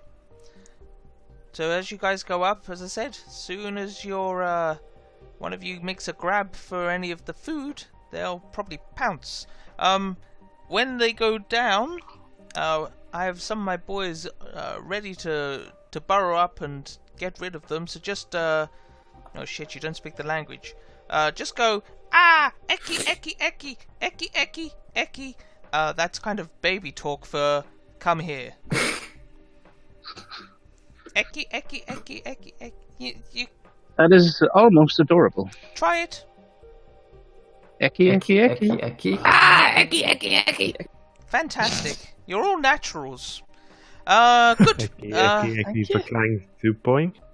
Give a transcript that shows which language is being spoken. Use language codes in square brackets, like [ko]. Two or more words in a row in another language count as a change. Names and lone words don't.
[en] So as you guys go up, as I said, soon as your one of you makes a grab for any of the food, they'll probably pounce. When they go down, I have some of my boys ready to burrow up and get rid of them. So just oh shit, you don't speak the language. Just go eki eki eki eki eki eki. That's kind of baby talk for come here. Eki eki eki eki eki. You That is almost adorable. try it. Eki, eki, eki. Fantastic. You're all naturals. Good. Eki for Clang 2